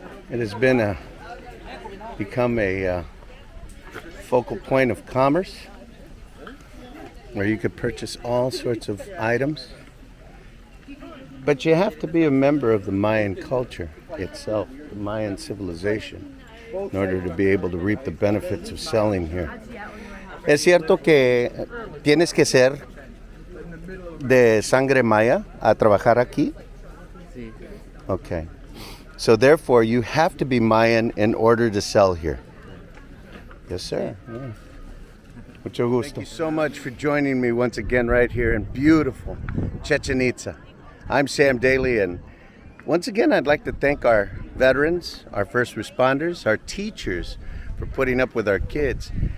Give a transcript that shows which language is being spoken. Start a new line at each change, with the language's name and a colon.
English: It has been become a focal point of commerce where you could purchase all sorts of items. But you have to be a member of the Mayan culture itself, the Mayan civilization, in order to be able to reap the benefits of selling here.
Spanish: ¿Es cierto que tienes que ser de sangre maya a trabajar aquí? Sí.
English: Okay. So therefore, you have to be Mayan in order to sell here. Yes, sir. Yeah.
Spanish: Mucho gusto.
English: Thank you so much for joining me once again right here in beautiful Chichen Itza. I'm Sam Daly, and once again, I'd like to thank our veterans, our first responders, our teachers for putting up with our kids.